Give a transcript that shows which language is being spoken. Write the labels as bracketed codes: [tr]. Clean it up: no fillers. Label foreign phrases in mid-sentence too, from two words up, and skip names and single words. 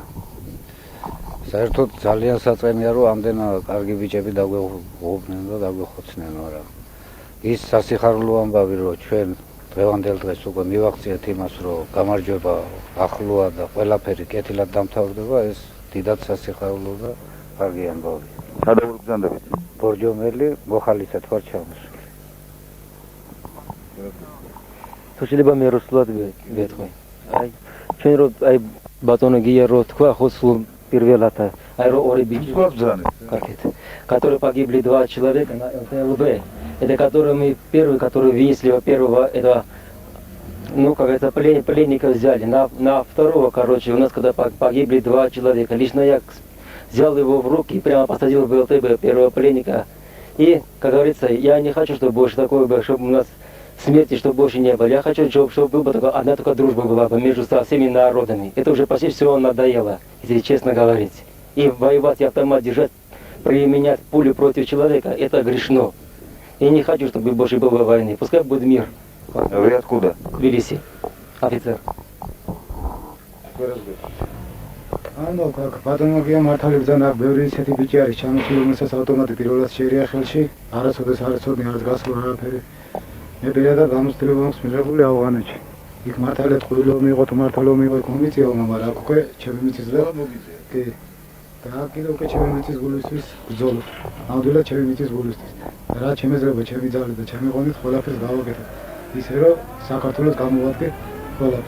[ka] საერთოდ ძალიან საწყენია რომ ამდენ კარგი ბიჭები დაგვეღუპნენ და დაგვეხოცნენ, მაგრამ ის სასიხარულო ამბავი რომ ჩვენ დღევანდელ დღეს უკვე მივახციეთ იმას რომ გამარჯვება ახლოა და ყველაფერი კეთილად დამთავრდება, ეს დიდად სასიხარულო და კარგი ამბავია. სადაც გზანდებით? ბორჯომელი მოხალისეთ ვარ ჩამოსული. თუ შეიძლება მე რუსულად ვეთქვი. აი ჩვენ რო აი ბატონო გია რო თქვა ხო სულ პირველად აი რო ორი ბიჭი [ru] как это которые погибли 2 человека на ЛТЛБ это которыми первый который вынесли первого это ну как это пленника взяли на второго короче у нас когда погибли 2 человека лично я взял его в руки и прямо посадил в ЛТБ первого пленника и как говорится я не хочу чтобы больше такое было чтобы у нас смерти, чтобы больше не было. Я хочу, чтобы была только одна только дружба была между всеми народами. Это уже почти все надоело, если честно говорить. И воевать и автомат держать, применять пулю против человека, это грешно. Я не хочу, чтобы больше было войны. Пускай будет мир. Вы откуда? Тбилиси. Офицер. [ka] ანუ ბატონო გია მართალიბძან აქ ბევრი ისეთი ბიჭი არის ჩამოსული რომელსაც ავტომატი პირველად შეერია ხელში არასოდეს არ იცოდნენ არ გასულ არაფერი მე პირადად გამოცდილება მაქვს მიღებული ავღანეთში იქ მართალია ტყუილო მიიღო თუ მართალო მიიღო იქ მომიწია მაგრამ აქ უკვე ჩემი მიწის და კი და კიდევ უკვე ჩემი მიწის გულისთვის ბრძოლობ ნამდვილად ჩემი მიწის გულისთვის რა შემეძლება ჩემი ძალით და ჩემი ღონით ყველაფერს გავაკეთებ ისე რომ საქართველოს გამოვადგე ყველაფერს